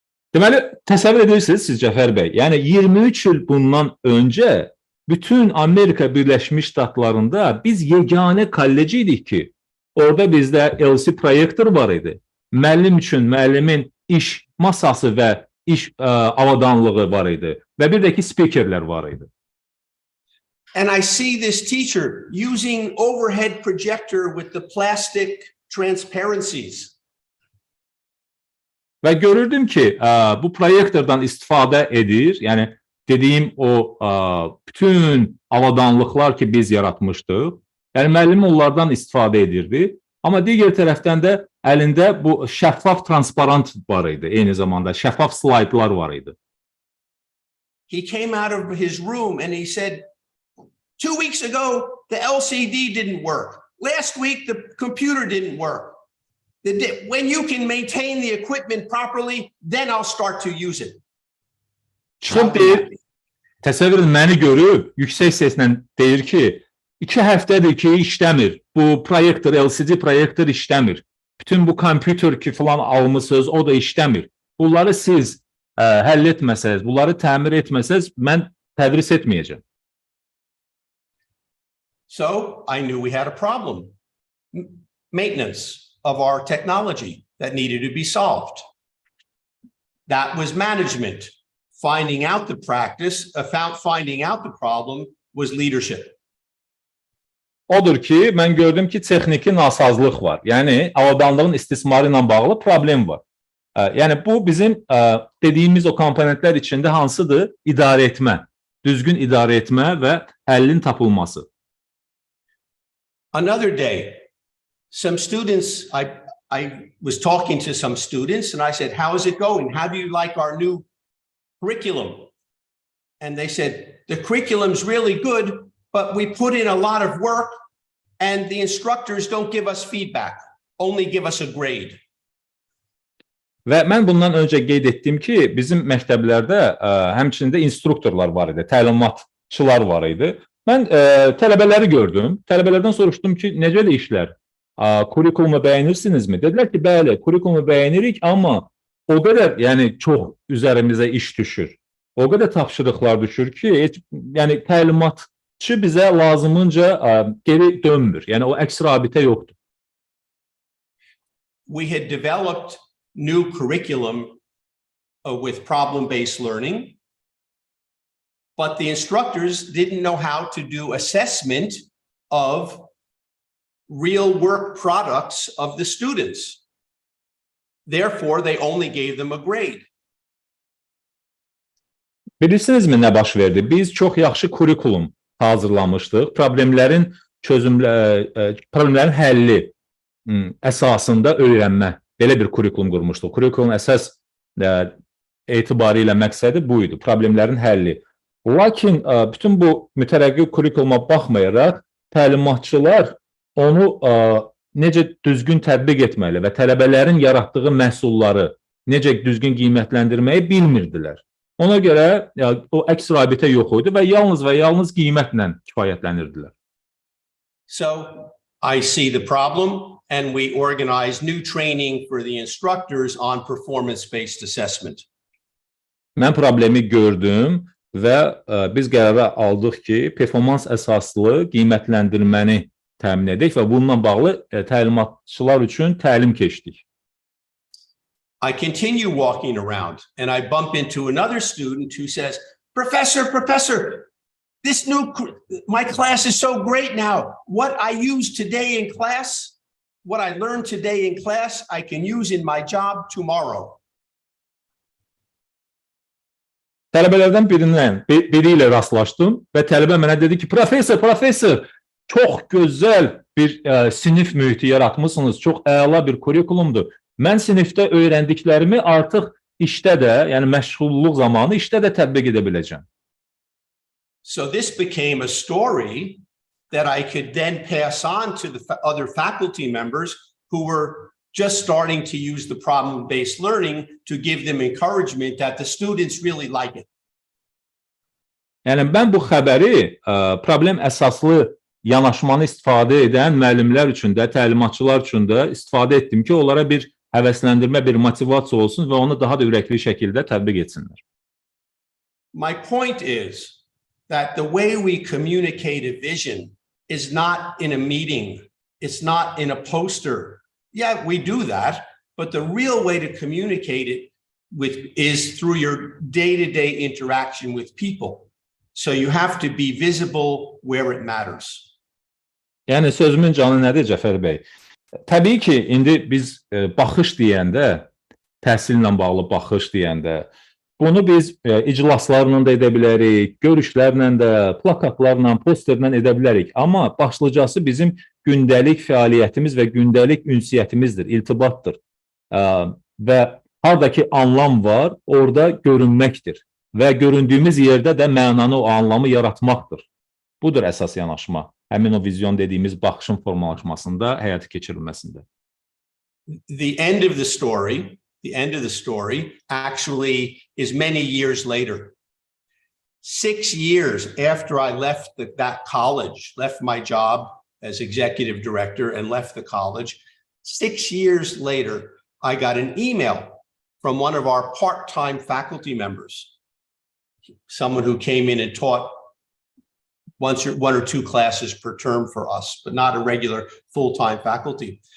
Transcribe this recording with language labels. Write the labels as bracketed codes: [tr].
[az] Deməli, təsəvvür edirsiniz siz Cəfər bəy, yəni 23 il bundan öncə bütün Amerika Birləşmiş Ştatlarında biz yeganə kollec idik ki, orada bizdə LCD proyektor var idi. Müəllim üçün müəllimin iş masası və iş avadanlığı var idi və bir də ki speakerlər var idi. [en] And I see this teacher using overhead projector with the plastic transparencies. [az] Və görürdüm ki, bu proyektordan istifadə edir, yəni dediyim o bütün avadanlıqlar ki biz yaratmışdıq, yəni müəllim onlardan istifadə edirdi, amma digər tərəfdən də əlində bu şəffaf transparant var idi, eyni zamanda şəffaf slaydlar var idi. [en] He came out of his room and he said, 2 weeks ago, the LCD didn't work. Last week, the computer didn't work. When you can maintain the equipment properly, then I'll start to use it. [az] Çıxıb deyir, təsəvvür edin, məni görüb, yüksək səslə deyir ki, 2 həftədir ki, işləmir. Bu proyektor, LCD proyektor işləmir. Bütün bu kompüter ki falan almışsınız, o da işləmir. Bunları siz həll etməsəz, bunları təmir etməsəz, mən tədris etməyəcəm. [en] So I knew we had a problem. Maintenance of our technology that needed to be solved. That was management. Finding out the practice, finding out the problem was leadership. [az] Odur ki, mən gördüm ki, texniki nasazlıq var. Yəni, avadanlığın istismarı ilə bağlı problem var. Yəni, bu bizim dediyimiz o komponentlər içində hansıdır? İdarə etmə, düzgün idarə etmə və həllin tapılması. [en] Another day, some students, I was talking to some students and I said, how is it going? How do you like our new curriculum? And they said, the curriculum's really good, but we put in a lot of work and the instructors don't give us feedback, only give us a grade. [az] Və mən bundan öncə qeyd etdim ki, bizim məktəblərdə həmçində instruktorlar var idi, təlimatçılar var idi. Mən tələbələri gördüm, tələbələrdən soruşdum ki, necə də işlər? Kurikulumu bəyənirsinizmi? Dedilər ki, bəli, kurikulumu bəyənirik, amma o qədər, yəni çox üzərimizə iş düşür. O qədər tapşırıqlar düşür ki, yəni təlimatçı bizə lazımınca geri dönmür. Yəni o əks rabitə yoxdur. [en] We had developed new curriculum with problem-based learning, but the instructors didn't know how to do assessment of real work products of the students. Therefore, they only gave them a grade. [az] Bilirsinizmi nə baş verdi? Biz çox yaxşı kurikulum hazırlamışdıq. Problemlərin həlli əsasında öyrənmə. Belə bir kurikulum qurmuşduq. Kurikulumun əsas etibarilə məqsədi bu idi, problemlərin həlli. Lakin bütün bu mütərəqqi kurikuluma baxmayaraq, təlimatçılar onu necə düzgün tətbiq etməli və tələbələrin yaratdığı məhsulları necə düzgün qiymətləndirməyi bilmirdilər. Ona görə o əks rabitə yox idi və yalnız qiymətlə kifayətlənirdilər. [en] So I see the problem and we organize new training for the instructors on performance-based assessment. [az] Mən problemi gördüm və biz qərara aldıq ki, performans əsaslı qiymətləndirməni təmin edək və bununla bağlı təlimatçılar üçün təlim keçdik. [en] I continue walking around and I bump into another student who says, Professor, my class is so great now. What I use today in class, what I learned today in class, I can use in my job tomorrow. [az] Tələbələrdən biri ilə rastlaşdım və tələbə mənə dedi ki, professor, çox gözəl bir sinif mühiti yaratmışsınız, çox əla bir kurikulumdur. Mən sinifdə öyrəndiklərimi artıq işdə də, yəni məşğulluq zamanı işdə də tətbiq edə biləcəm. [en] So this became a story that I could then pass on to the other faculty members who were just starting to use the problem-based learning to give them encouragement that the students really like it. [az] Yəni mən bu xəbəri problem əsaslı yanaşmanı istifadə edən müəllimlər üçün də, təlimatçılar üçün də istifadə etdim ki, onlara bir həvəsləndirmə, bir motivasiya olsun və onu daha da ürəkli şəkildə tətbiq etsinlər. [en] My point is that the way we communicate a vision is not in a meeting, it's not in a poster. Yeah, we do that, but the real way to communicate it is through your day-to-day interaction with people. So you have to be visible where it matters. [az] Yəni sözümün canı nədir Cəfər bəy? Təbii ki, indi biz baxış deyəndə, təhsillə bağlı baxış deyəndə, bunu biz iclaslarla da edə bilərik, görüşlərlə də, plakatlarla, posterlə edə bilərik. Amma başlıcası bizim gündəlik fəaliyyətimiz və gündəlik ünsiyyətimizdir, iltibatdır. Və haradakı anlam var, orada görünməkdir. Və göründüyümüz yerdə də mənanı, o anlamı yaratmaqdır. Budur əsas yanaşma. Həmin o vizyon dediyimiz baxışın formalaşmasında, həyata keçirilməsində. [en] The end of the story actually is many years later. 6 years after I left that college, left my job as executive director and left the college, 6 years later, I got an email from one of our part-time faculty members, someone who came in and taught one or two classes per term for us, but not a regular full-time faculty.